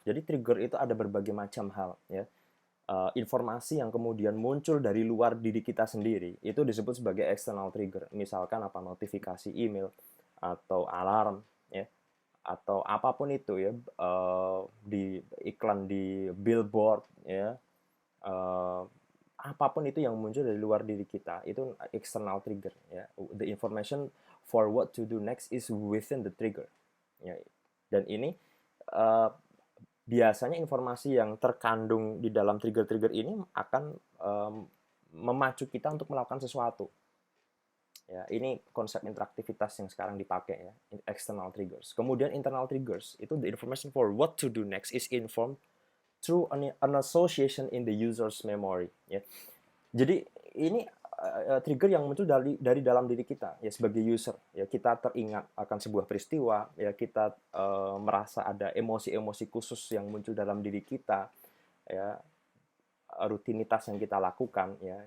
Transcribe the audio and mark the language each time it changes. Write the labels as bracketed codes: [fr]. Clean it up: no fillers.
[id] Jadi trigger itu ada berbagai macam hal ya. Informasi yang kemudian muncul dari luar diri kita sendiri itu disebut sebagai external trigger. Misalkan apa, notifikasi email atau alarm ya, atau apapun itu ya, di iklan di billboard ya, apapun itu yang muncul dari luar diri kita itu external trigger ya. [en] The information for what to do next is within the trigger ya. [id] Dan ini biasanya informasi yang terkandung di dalam trigger-trigger ini akan memacu kita untuk melakukan sesuatu. Ya, ini konsep interaktivitas yang sekarang dipakai ya, external triggers. Kemudian internal triggers itu [en] the information for what to do next is informed through an association in the user's memory. [id] Ya. Jadi ini trigger yang muncul dari dalam diri kita ya, sebagai user ya, kita teringat akan sebuah peristiwa ya, kita merasa ada emosi-emosi khusus yang muncul dalam diri kita ya, rutinitas yang kita lakukan ya.